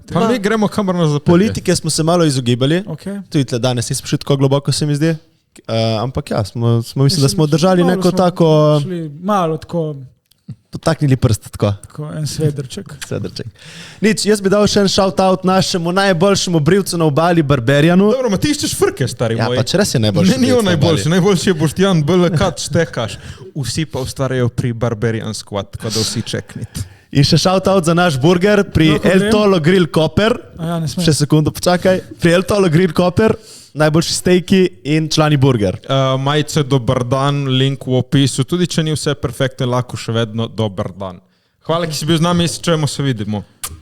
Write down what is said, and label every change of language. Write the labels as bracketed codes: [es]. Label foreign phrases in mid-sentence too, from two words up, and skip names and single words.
[sl] Pa mi gremo kamor na zapetje. Politike smo se malo izogibali, Okay. tudi tle danes nismo šli tako globoko, se mi zdi. Ampak ja, mislim, da smo držali malo neko smo tako, šli, malo tako potaknili prst tako. en svedrček. Cedrček. Nič, jaz bi dal še en shout-out našemu najboljšemu brivcu na obali Barberjanu. Dobro, ma ti iščeš frke, stari Ja, moj. pač res je najboljši. Ne, ni brivec on na najboljši, obali. najboljši je Boštjan, BLK, štekaš. Vsi pa ustvarjajo pri Barbarian Squad, tako da vsi čeknite. In še shout-out za naš burger pri Lahko El grem? Tolo Grill Koper. A ja, ne smem. Še sekundo počakaj. Pri El Tolo Grill Koper, najboljši stejki in člani burger. Majice, dober dan, link v opisu, tudi če ni vse perfektno, lahko še vedno dober dan. Hvala, ki si bil z nami, čujemo se, vidimo.